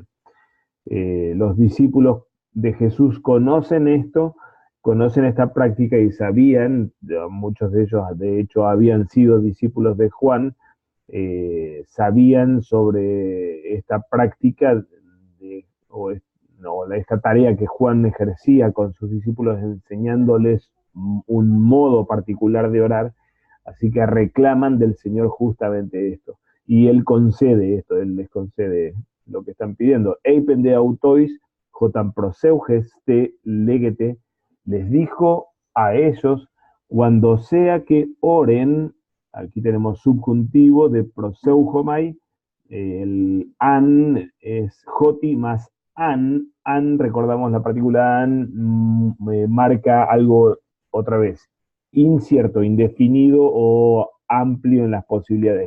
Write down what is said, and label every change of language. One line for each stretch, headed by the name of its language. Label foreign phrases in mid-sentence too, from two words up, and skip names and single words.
Spanish: Los discípulos de Jesús conocen esto, conocen esta práctica y sabían, muchos de ellos de hecho habían sido discípulos de Juan, sabían sobre esta práctica o esta tarea que Juan ejercía con sus discípulos enseñándoles un modo particular de orar, así que reclaman del Señor justamente esto. Y Él concede esto, Él les concede lo que están pidiendo.
Greek: Εἶπεν δὲ αὐτοῖς, ὅταν προσεύχησθε λέγετε,
Spanish: les dijo a ellos, cuando sea que oren, aquí tenemos subjuntivo de proseujomai, el an es joti más an, recordamos la partícula an, marca algo otra vez, incierto, indefinido o amplio en las posibilidades.